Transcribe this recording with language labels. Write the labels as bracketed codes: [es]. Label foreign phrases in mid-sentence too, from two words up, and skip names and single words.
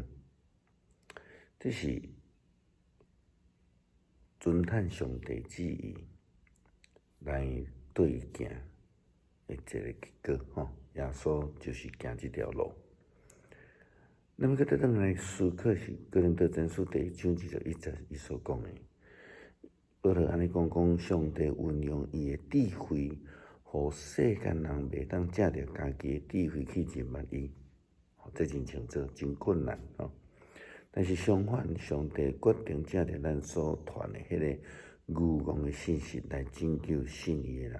[nan] 这是遵探上帝旨意来对伊行的一个结果。耶稣就是行这条路。那么，再转来思考是哥林多前书第1章21节伊所讲的。保罗安尼讲，上帝运用伊的智慧，互世间人袂当借着家己的智慧去认捌伊。这真清楚，真困难但是相反，上帝决定借着咱所传的迄个愚妄的信息来拯救信伊的人。